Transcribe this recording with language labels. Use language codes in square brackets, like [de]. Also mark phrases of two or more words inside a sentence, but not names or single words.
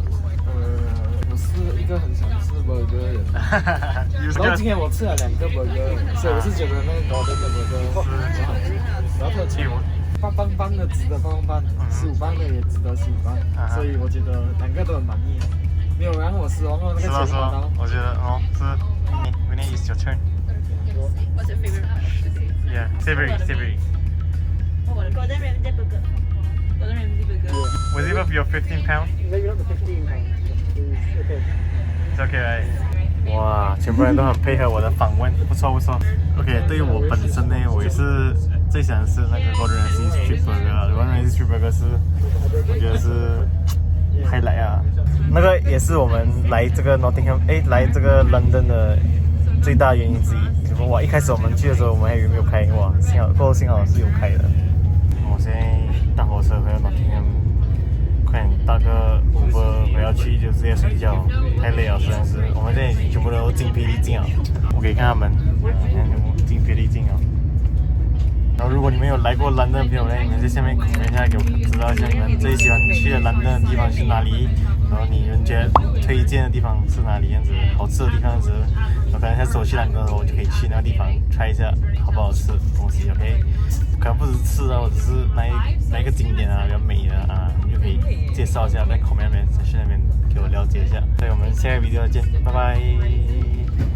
[zh] 我是一個很想吃 burger 的人，然後今天我吃了2個 burger，所以我是覺得那個 Gordon 的 burger 很好吃，然後特別棒棒的值得棒棒，15磅的也值得15磅，所以我覺得2個都很滿意，沒有讓我失望哦。那個錢花到，我覺得哦，是 [en] Winnie is your turn. What's your favorite part? Yeah, savory. Gordon Ramsay burger。 Gordon Ramsay burger。 Was it worth your 15 pounds? Maybe not the 15 pounds. It's okay, right? [zh] 哇，全部人都很配合我的訪問，不錯。OK， 對於我本身呢，我也是最喜歡吃那個 Gordon Ramsay Street Burger。Gordon Ramsay Street Burger 是，我覺得是 highlight 啊。那個也是我們來這個 Nottingham，來這個 London 的最大原因之一。哇，一開始我們去的時候，我們還以為沒有開，哇，幸好是有開的。我現在搭火車回到 Nottingham。快點搭個 Uber 回要去就直接睡覺，太累了，實在是。我們現在已經全部都精疲力盡了。我可以看他們，全部精疲力盡了。然後如果你們有來過蘭登的朋友呢，你們在下面comment一下給我知道一下你們最喜歡去的蘭登的地方是哪裡，然後你們覺得推薦的地方是哪裡，這樣子好吃的地方是，我可能下次我去蘭登的時候，我就可以去那個地方 try 一下好不好吃的東西 ，OK？可能不只是吃啊，或者是哪一個景點啊比較美的啊，你就可以介紹一下，在comment那邊、section那邊給我了解一下。所以我們下個 video 再見，拜拜。